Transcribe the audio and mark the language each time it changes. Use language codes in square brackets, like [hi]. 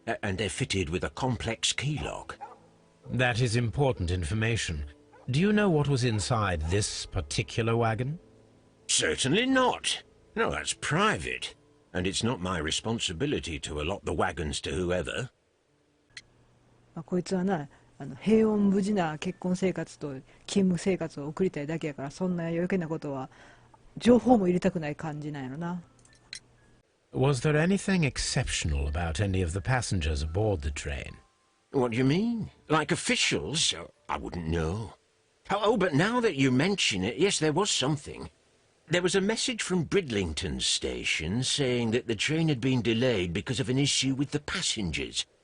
[en] And they're fitted with a complex key lock. That is important information. Do you know what was inside this particular wagon? Certainly not. No, that's private. And it's not my responsibility to allot the wagons to whoever. [ja] こいつはな、平穏無事な結婚生活と勤務生活を送りたいだけやから、そんな余計なことは情報も入れたくない感じなんやろな。 [en] Was there anything exceptional about any of the passengers aboard the train? What do you mean? Like officials? I wouldn't know. Oh, but now that you mention it, yes, there was something. There was a message from Bridlington station saying that the train had been delayed because of an issue with the passengers.